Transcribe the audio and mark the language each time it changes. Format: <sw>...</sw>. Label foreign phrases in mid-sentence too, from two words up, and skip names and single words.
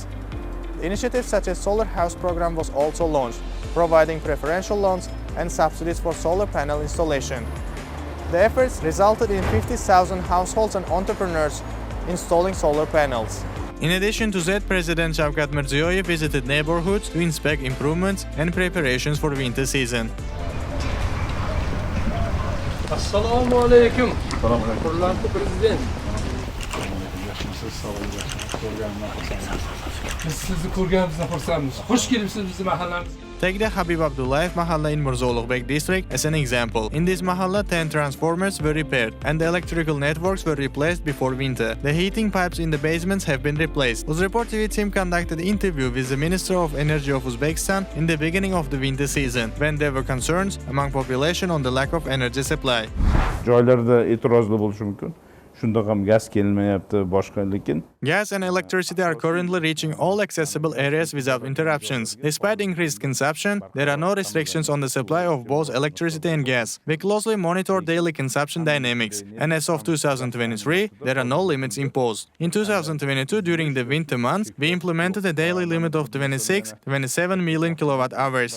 <en>Initiatives such as Solar House program was also launched, providing preferential loans and subsidies for solar panel installation. The efforts resulted in 50,000 households and entrepreneurs installing solar panels. In addition to that, President Shavkat Mirziyoyev visited neighborhoods to inspect improvements and preparations for winter season.</en> <ar>Assalamu alaikum.</ar> <uz>Hurmatli Prezident. Biz sizni ko'rganimizdan xursandmiz. Xush kelibsiz bizning mahallamizga.</uz> <en>Take the Habib Abdullayev Mahalla in Mirzo-Ulug'bek district as an example. In this mahalla, 10 transformers were repaired and the electrical networks were replaced before winter. The heating pipes in the basements have been replaced. Uzreport TV team conducted an interview with the Minister of Energy of Uzbekistan in the beginning of the winter season, when there were concerns among population on the lack of energy supply.</en> <uz>Joylarda e'tirozli bo'lishi mumkin. Shunda ham gaz kelmayapti, boshqa lekin</uz> <en>Gas and electricity are currently reaching all accessible areas without interruptions. Despite increased consumption, there are no restrictions on the supply of both electricity and gas. We closely monitor daily consumption dynamics, and as of 2023, there are no limits imposed. In 2022, during the winter months, we implemented a daily limit of 26-27 million kilowatt-hours.</en>